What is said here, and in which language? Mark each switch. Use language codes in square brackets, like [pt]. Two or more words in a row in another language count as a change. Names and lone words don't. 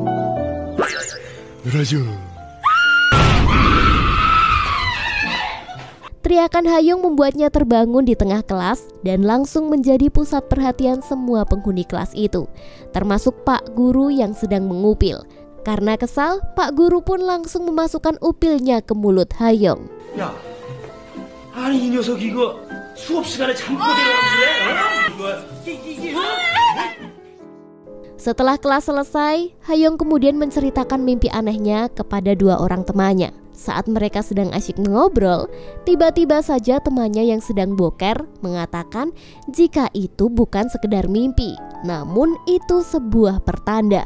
[id] Teriakan Hayong membuatnya terbangun di tengah kelas dan langsung menjadi pusat perhatian semua penghuni kelas itu, termasuk Pak Guru yang sedang mengupil. Karena kesal, Pak Guru pun langsung memasukkan upilnya ke mulut Hayong. [ko] 야, 아니 이 녀석 이거 수업 시간에 잠꼬대를 하고 그래? [id] Setelah kelas selesai, Hayong kemudian menceritakan mimpi anehnya kepada dua orang temannya. Saat mereka sedang asyik mengobrol, tiba-tiba saja temannya yang sedang boker mengatakan jika itu bukan sekedar mimpi, namun itu sebuah pertanda.